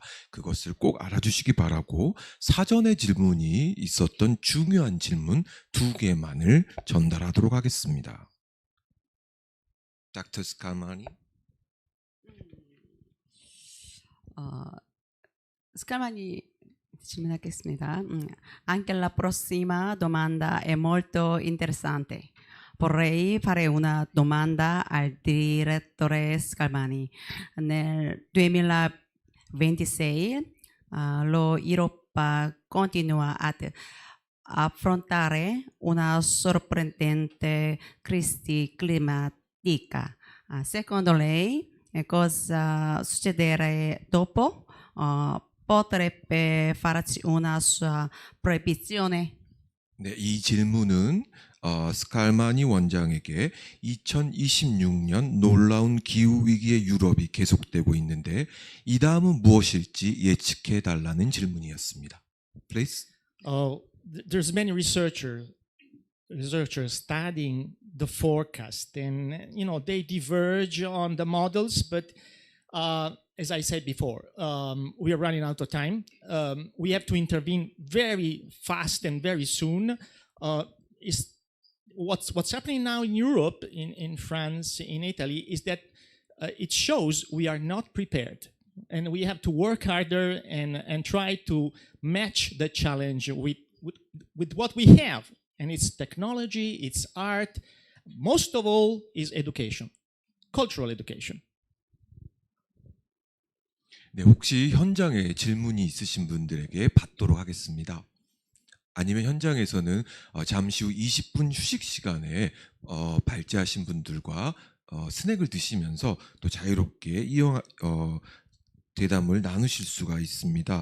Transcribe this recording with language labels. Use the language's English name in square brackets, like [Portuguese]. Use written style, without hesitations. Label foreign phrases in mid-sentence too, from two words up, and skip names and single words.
[Korean] 그것을 꼭 알아주시기 바라고 사전에 질문이 있었던 중요한 질문 2개만을 전달하도록 하겠습니다. [English] Dr. Scalmani. [Korean] Scalmani 질문하겠습니다. [Italian] Anche la prossima domanda è molto interessante. Vorrei fare una domanda al direttore Scalmani. Nel 2026 l'Europa continua ad affrontare una sorprendente crisi climatica. Secondo lei cosa succederà dopo? Potrebbe farci una sua previsione? [Korean] 네, 이 질문은 스칼마니 원장에게 2026년 놀라운 기후위기의 유럽이 계속되고 있는데 이 다음은 무엇일지 예측해 달라는 질문이었습니다. [English] Please. There's many researchers studying the forecast and they diverge on the models, but as I said before, we are running out of time. We have to intervene very fast and very soon. What's happening now in Europe, in France, in Italy, is that it shows we are not prepared. And we have to work harder and try to match the challenge with what we have. and it's technology, it's art. Most of all is education, cultural education. [Korean] 네, 혹시 현장에 질문이 있으신 분들에게 받도록 하겠습니다. 아니면 현장에서는 잠시 후 20분 휴식 시간에 발제하신 분들과 스낵을 드시면서 또 자유롭게 대담을 나누실 수가 있습니다.